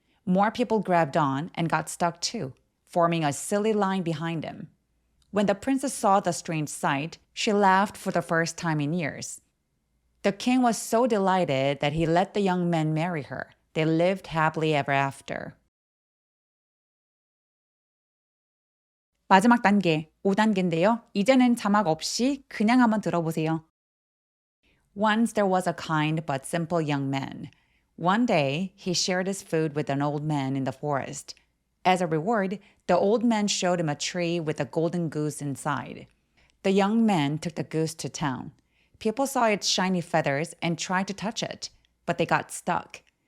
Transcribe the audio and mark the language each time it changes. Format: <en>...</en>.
<en>More people grabbed on and got stuck too, forming a silly line behind him. When the princess saw the strange sight, she laughed for the first time in years. The king was so delighted that he let the young man marry her. They lived happily ever after.</en> <ko>마지막 단계, 5단계인데요. 이제는 자막 없이 그냥 한번 들어보세요.</ko> <en>Once there was a kind but simple young man. One day, he shared his food with an old man in the forest. As a reward, the old man showed him a tree with a golden goose inside. The young man took the goose to town. People saw its shiny feathers and tried to touch it, but they got stuck.</en>